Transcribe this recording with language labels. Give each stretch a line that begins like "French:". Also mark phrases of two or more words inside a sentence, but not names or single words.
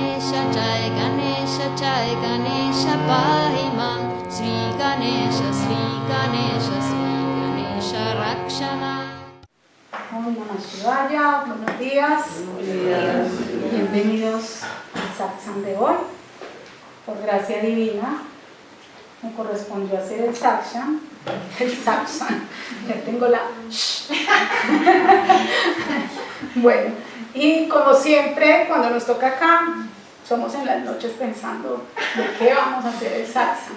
Sanskrit: गणेश जय गणेश जय गणेश पाहि माम् श्री गणेश श्री गणेश श्री गणेश रक्षण. ॐ नमः शिवाय,
Spanish: buenos días. Bienvenidos al satsang de hoy. Por gracia divina me correspondió hacer el satsang. Ya tengo la bueno, y como siempre cuando nos toca acá somos en las noches pensando de qué vamos a hacer el satsang.